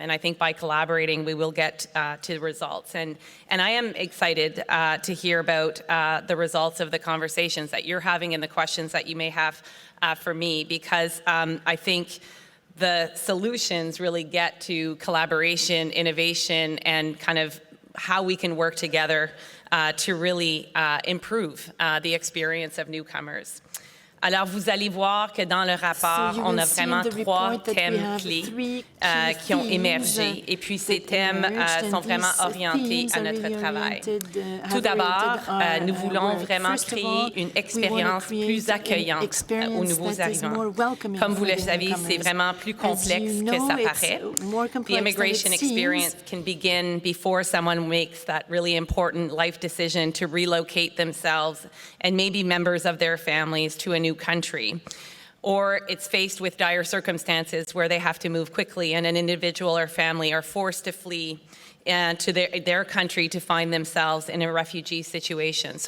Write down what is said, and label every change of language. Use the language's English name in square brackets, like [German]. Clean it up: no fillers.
[English] And I think by collaborating, we will get to results. And I am excited to hear about the results of the conversations that you're having and the questions that you may have for me, because I think the solutions really get to collaboration, innovation, and kind of how we can work together to really improve the experience of newcomers. [French] Alors, vous allez voir que dans le rapport, on a vraiment trois thèmes clés qui ont émergé. Et puis, ces thèmes sont vraiment orientés à notre travail. Tout d'abord, nous voulons vraiment créer une expérience plus accueillante aux nouveaux arrivants. Comme vous le savez, c'est vraiment plus complexe que ça paraît. [English] The immigration experience can begin before someone makes that really important life decision to relocate themselves and maybe members of their families to a new country, or it's faced with dire circumstances where they have to move quickly and an individual or family are forced to flee to their country to find themselves in a refugee situation.